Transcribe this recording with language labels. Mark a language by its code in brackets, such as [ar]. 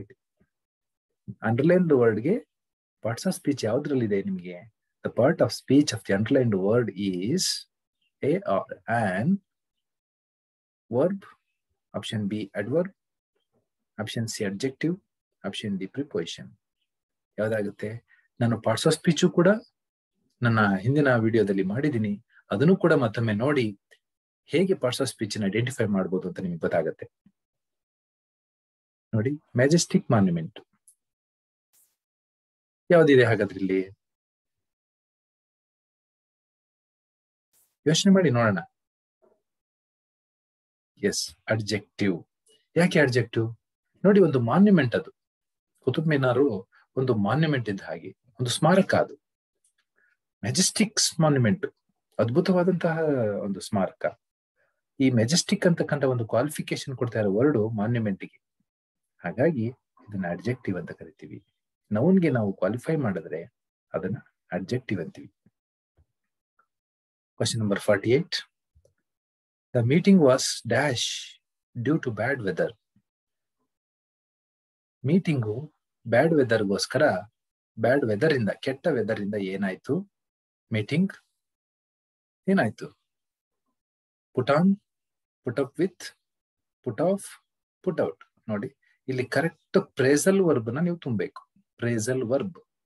[kn] ಇದು underlined ವರ್ಡ್ಗೆ parts of speech ಯಾವ್ದ್ರಲ್ಲಿದೆ ನಿಮಗೆ? [en] The part of speech of the underlined word is a or an verb, option B adverb, option C adjective, option D preposition. [kn] ಯಾವ್ದಾಗುತ್ತೆ? ನಾನು parts of speech ಕೂಡ ನನ್ನ ಹಿಂದಿನ ವಿಡಿಯೋದಲ್ಲಿ ಮಾಡಿದ್ದೀನಿ. ಅದನ್ನು ಕೂಡ ಮತ್ತೊಮ್ಮೆ ನೋಡಿ, ಹೇಗೆ ಪಾರ್ಟ್ಸ್ ಆಫ್ ಸ್ಪೀಚ್ ನ ಐಡೆಂಟಿಫೈ ಮಾಡಬಹುದು ಅಂತ ನಿಮಗೆ ಗೊತ್ತಾಗುತ್ತೆ. ನೋಡಿ, ಮ್ಯಾಜೆಸ್ಟಿಕ್ ಮಾನ್ಯುಮೆಂಟ್ ಯಾವ್ದಿದೆ ಹಾಗಾದ್ರೆ ಇಲ್ಲಿ? ಯೋಚನೆ ಮಾಡಿ ನೋಡೋಣ. S, adjective. ಯಾಕೆ ಅಡ್ಜೆಕ್ಟಿವ್? ನೋಡಿ, ಒಂದು ಮಾನ್ಯುಮೆಂಟ್ ಅದು. ಕುತುಬ್ ಮಿನಾರು ಒಂದು ಮಾನ್ಯುಮೆಂಟ್ ಇದ್ದ ಹಾಗೆ, ಒಂದು ಸ್ಮಾರಕ ಅದು. ಮೆಜೆಸ್ಟಿಕ್ ಮಾನ್ಯುಮೆಂಟ್, ಅದ್ಭುತವಾದಂತಹ ಒಂದು ಸ್ಮಾರಕ. ಈ ಮೆಜೆಸ್ಟಿಕ್ ಅಂತಕ್ಕಂಥ ಒಂದು ಕ್ವಾಲಿಫಿಕೇಶನ್ ಕೊಡ್ತಾ ಇರೋ ವರ್ಡ್ ಮಾನ್ಯುಮೆಂಟ್ಗೆ. ಹಾಗಾಗಿ ಇದನ್ನ ಅಡ್ಜೆಕ್ಟಿವ್ ಅಂತ ಕರಿತೀವಿ. ನೌನ್ಗೆ ನಾವು ಕ್ವಾಲಿಫೈ ಮಾಡಿದ್ರೆ ಅದನ್ನ ಅಡ್ಜೆಕ್ಟಿವ್ ಅಂತೀವಿ. [en] Question number 48. The meeting was dash due to bad weather. [kn] Meeting bad ವೆದರ್ಗೋಸ್ಕರ, bad weather ಇಂದ, ಕೆಟ್ಟ ವೆದರ್ ಇಂದ ಏನಾಯ್ತು? ಮೀಟಿಂಗ್ ಏನಾಯ್ತು? [en] Put on, put up with, put off, put out. [kn] ನೋಡಿ, ಇಲ್ಲಿ ಕರೆಕ್ಟ್ ಪ್ರೇಸಲ್ ವರ್ಬ್ ನ ನೀವು ತುಂಬಬೇಕು. Phrasal verb.